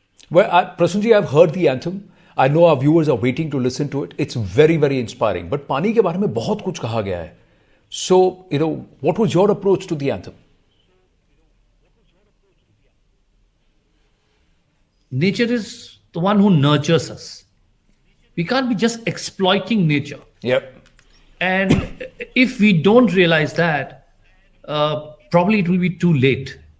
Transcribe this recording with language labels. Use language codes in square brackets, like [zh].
[en] Well, Prasoonji, I've heard the anthem. I know our viewers are waiting to listen to it. It's very, very inspiring. [hi] But Pani के बारे में बहुत कुछ कहा गया है. [en] So, what was your approach to the anthem? Nature is the one who nurtures us. We can't be just exploiting nature. Yep. And if we don't realize that, probably it will be too late.